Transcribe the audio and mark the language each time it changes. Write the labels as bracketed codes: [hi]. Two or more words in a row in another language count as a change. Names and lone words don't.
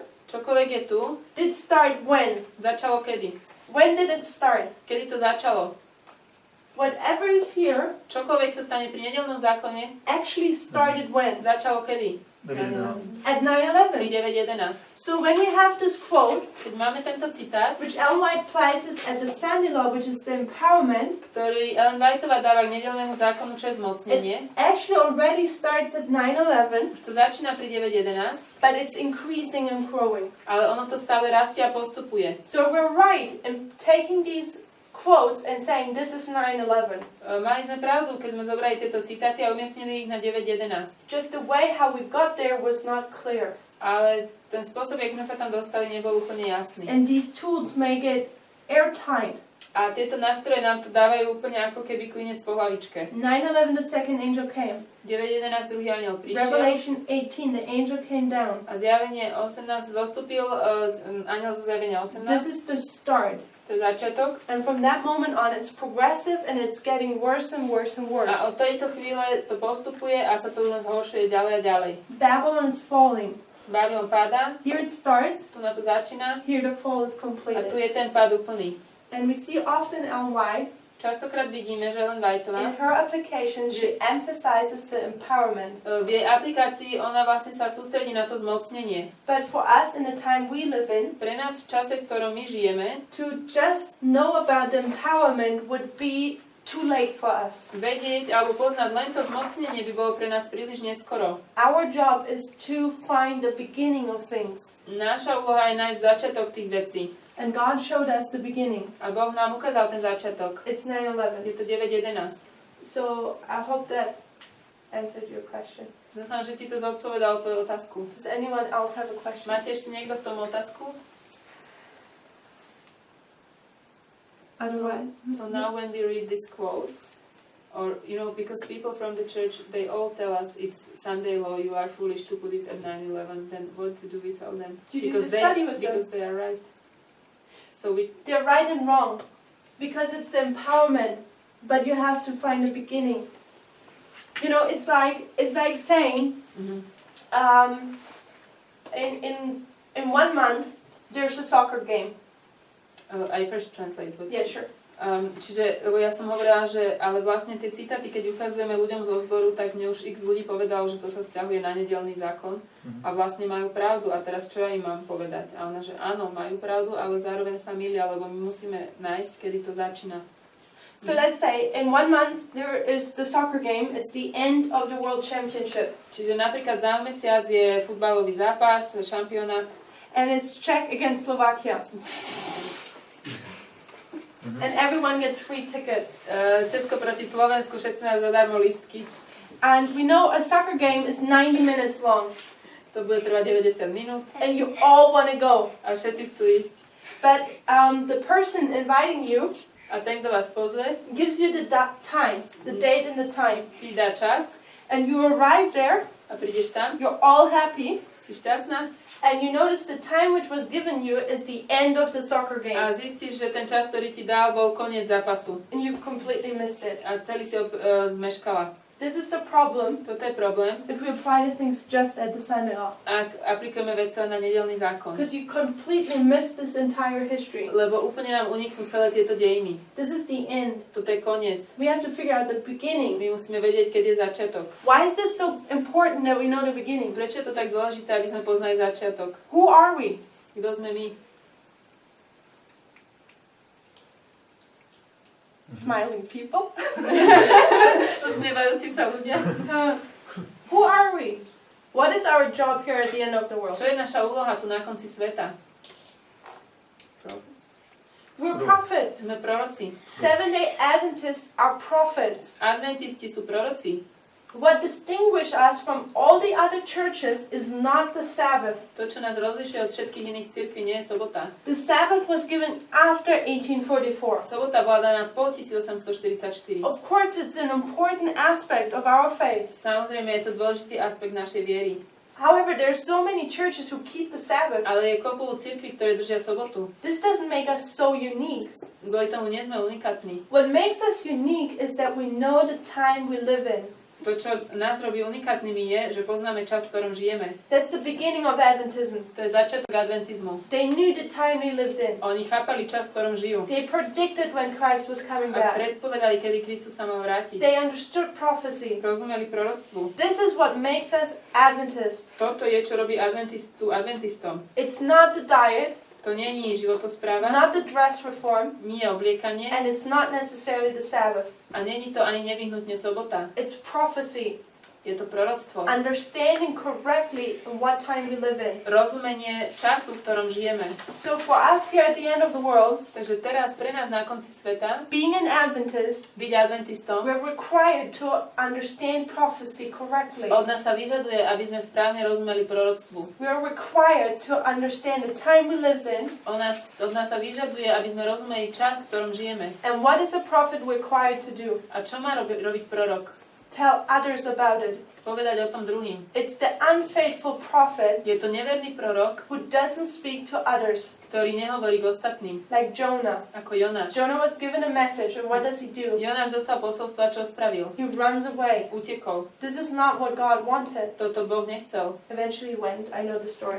[sk] Čokoľvek je tu, [en] did start when? [sk] začalo kedy? [en] When did it start? [sk] Kedy to začalo? [en] Whatever is here [sk] Čokoľvek sa stane pri nedeľnom zákone, [en] actually started when? [sk] začalo kedy? [en] At 9/11. [sk] Pri 9.11. [en] So when we have this quote, [sk] Keď máme tento citát, [en] which Ellen White places at the Sunday law, which is the empowerment, [sk] ktorý Ellen Whiteová dáva k nedeľnému zákonu, čo je zmocnenie, [en] actually already starts at 9/11, [sk] to začína pri 9.11, [en] but it's increasing and growing. [sk] ale ono to stále rastie a postupuje. [en] So we're right in taking these quotes and saying this is 9/11. [sk] Mali sme pravdu, keď sme zobrali tieto citáty a umiestnili ich na 9.11. [en] Just the way how we got there was not clear. [sk] Ale ten spôsob, jak sme sa tam dostali, nebol úplne jasný. [en] And these tools make it airtight. [sk] A tieto nástroje nám to dávajú úplne ako keby klinec po hlavičke. [en] 9/11, the second angel came. [sk] 9.11 druhý anjel prišiel. [en] Revelation 18, the angel came down. [sk] A zjavenie 18 zostúpil, anjel zo zjavenia 18. [en] This is the start. [sk] To je začiatok. [en] And from that moment on, it's progressive and it's getting worse and worse and worse. [sk] A od tejto chvíle to postupuje a sa to zhoršuje ďalej a ďalej. [en] Babylon is falling. [sk] Babylon padá, [en] Here it starts, [sk] tu na to začína [en] here the fall is [sk] a [en] completed. [sk] tu je ten pád úplný. [en] And we see often Ellen White, [sk] Častokrát vidíme, že Ellen Whiteová [en] in her application, she emphasizes the empowerment. [sk] v jej aplikácii ona vlastne sa sústredí na to zmocnenie. [en] But for us in the time we live in, [sk] Pre nás v čase, v ktorom my žijeme, [en] to just know about the empowerment would be too late for us. [sk] vedieť alebo poznať len to zmocnenie by bolo pre nás príliš neskoro. [en] Our job is to find the beginning of things. [sk] Naša úloha je nájsť začiatok tých vecí. [en] And God showed us the beginning. [sk] A Boh nám ukázal ten začiatok. [en] It's 9/11. [sk] Je to 9.11. [en] So I hope that answered your question. [sk] Dúfam, že ti to zodpovedalo tvoju otázku. [en] Does anyone else have a question? [sk] Máte ešte niekto k tomu otázku? [en] Otherwise, So now when we read these quotes, or because people from the church, they all tell us it's Sunday law, you are foolish to put it at 9/11, then what do we tell them? You do the study with them. Because they are right. So They're right and wrong, because it's the empowerment, but you have to find the beginning. It's like saying, in 1 month there's a soccer game. I first translate. Yeah, sure. [sk] Čiže, lebo ja som hovorila, že ale vlastne tie citáty, keď ukazujeme ľuďom zo zboru, tak mne už x ľudí povedalo, že to sa sťahuje na nedeľný zákon a vlastne majú pravdu. A teraz čo ja im mám povedať? A ona, že áno, majú pravdu, ale zároveň sa milia, lebo my musíme nájsť, kedy to začína. [en] So let's say in 1 month there is the soccer game. It's the end of the World Championship. [sk] Čiže napríklad za mesiac je futbalový zápas, šampionát. [en] And it's Czech against Slovakia. And everyone gets free tickets. [sk] Česko proti Slovensku, všetci majú zadarmo lístky. [en] And we know a soccer game is 90 minutes long. [sk] To bude trvať 90 minút. [en] And you all want to go. [sk] A všetci chcú ísť. [en] But the person inviting you [sk] A ten, kto vás pozve, [en] gives you the time, the date and the time. [sk] ti dá čas [en] And you arrive there, [sk] a prídeš tam, [en] you're all happy, [sk] si šťastná [en] and you notice the time which was given you is the end of the soccer game. [sk] a zistíš, že ten čas, ktorý ti dal, bol koniec zápasu. [en] And you've completely missed it. [sk] A celý si ho zmeškala. [en] This is the problem [sk] Toto je problém, [en] if we apply the things just at the Sunday law. [sk] ak aplikujeme veci len na nedeľný zákon. [en] Because you completely miss this entire history. [sk] Lebo úplne nám uniknú celé tieto dejiny. [en] This is the end. [sk] Toto je koniec. [en] We have to figure out the beginning. [sk] My musíme vedieť, kedy je začiatok. [en] Why is this so important that we know the beginning? [sk] Prečo je to tak dôležité, aby sme poznali začiatok? [en] Who are we? [sk] Kto sme my? [en] Smiling people? [sk] Usmievajúci sa ľudia. [en] Who are we? What is our job here at the end of the world? [sk] Čo je naša úloha tu na konci sveta? [en] We're prophets. [sk] Sme proroci. [en] Seventh-day Adventists are prophets. [sk] Adventisti sú proroci. [en] What distinguishes us from all the other churches is not the Sabbath. [sk] To, čo nás rozlišuje od všetkých iných cirkví, nie je sobota. [en] The Sabbath was given after 1844. [sk] Sobota bola daná po 1844. [en] Of course, it's an important aspect of our faith. [sk] Samozrejme, je to dôležitý aspekt našej viery. [en] However, there are so many churches who keep the Sabbath. [sk] Ale je kopu cirkví, ktoré držia sobotu. [en] This doesn't make us so unique. [sk] Kvôli tomu nie sme unikátni. [en] What makes us unique is that we know the time we live in. [sk] To, čo nás robí unikátnymi, je, že poznáme čas, v ktorom žijeme. [en] That's the beginning of Adventism. [sk] To je začiatok adventizmu. [en] They knew the time they lived in. [sk] Oni chápali čas, v ktorom žijú. [en] They predicted when Christ was coming [sk] A [en] back. [sk] predpovedali, kedy Kristus sa mal vrátiť. [en] They understood prophecy. [sk] Rozumeli proroctvu. [en] This is what makes us Adventists. [sk] Toto je, čo robí adventistom. [en] It's not the diet, [sk] To nie je životospráva, [en] not the dress reform, [sk] nie je obliekanie [en] and it's not necessarily the Sabbath. [sk] a nie je to ani nevyhnutne sobota. [en] It's prophecy. [sk] Je to proroctvo. [en] Understanding correctly in what time we live in. [sk] Rozumenie času, v ktorom žijeme. [en] So for us here at the end of the world, [sk] Takže teraz pre nás na konci sveta, [en] being an Adventist, [sk] byť adventistom, [en] we're required to understand prophecy correctly. [sk] od nás sa vyžaduje, aby sme správne rozumeli proroctvu. [en] We are required to understand the time we live in. [sk] Od nás sa vyžaduje, aby sme rozumeli čas, v ktorom žijeme. [en] And what is a prophet required to do? [sk] A čo má robiť prorok? [en] Tell others about it. [sk] Povedať o tom druhým. [en] It's the unfaithful prophet [sk] Je to neverný prorok, [en] who doesn't speak to others, [sk] ktorý nehovorí k ostatným, [en] like Jonah. [sk] ako Jonáš. [en] Jonah was given a message, and what does he do? [sk] Jonáš dostal posolstvo a čo spravil? [en] He runs away. [sk] Utekol. [en] This is not what God wanted. [sk] Toto Boh nechcel. [en] Eventually he went. I know the story.